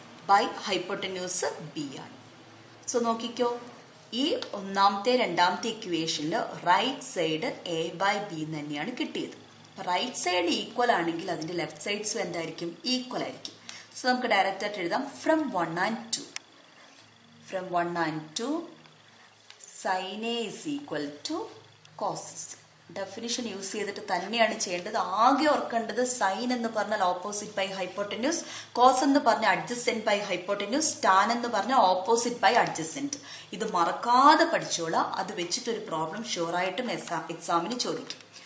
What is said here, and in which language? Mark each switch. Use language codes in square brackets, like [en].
[ml] By hypotenuse B ആണ്. So നോക്കിക്കോ, ഈ ഒന്നാമത്തെ രണ്ടാമത്തെ ഇക്വേഷനിൽ right side A by B തന്നെയാണ് കിട്ടിയത്. റൈറ്റ് സൈഡ് ഈക്വൽ ആണെങ്കിൽ അതിന്റെ ലെഫ്റ്റ് സൈഡ്സും എന്തായിരിക്കും? ഈക്വൽ ആയിരിക്കും. സോ നമുക്ക് ഡയറക്റ്റ് ആയിട്ട് എഴുതാം from 1 and 2. [en] From 1 and 2 sin A is equal to cos C. [ml] Definition use ചെയ്തിട്ട് തന്നെയാണ് ചെയ്യേണ്ടത്. ആകെ ഓർക്കേണ്ടത് സൈൻ എന്ന് പറഞ്ഞാൽ ഓപ്പോസിറ്റ് ബൈ ഹൈപ്പോട്ടന്യൂസ്, കോസ് എന്ന് പറഞ്ഞാൽ അഡ്ജസെന്റ് ബൈ ഹൈപ്പോട്ടന്യൂസ്, ടാൻ എന്ന് പറഞ്ഞാൽ ഓപ്പോസിറ്റ് ബൈ അഡ്ജസെന്റ്. ഇത് മറക്കാതെ പഠിച്ചോളാം. അത് വെച്ചിട്ടൊരു പ്രോബ്ലം ഷുവറായിട്ടും എക്സാമിന് ചോദിക്കും.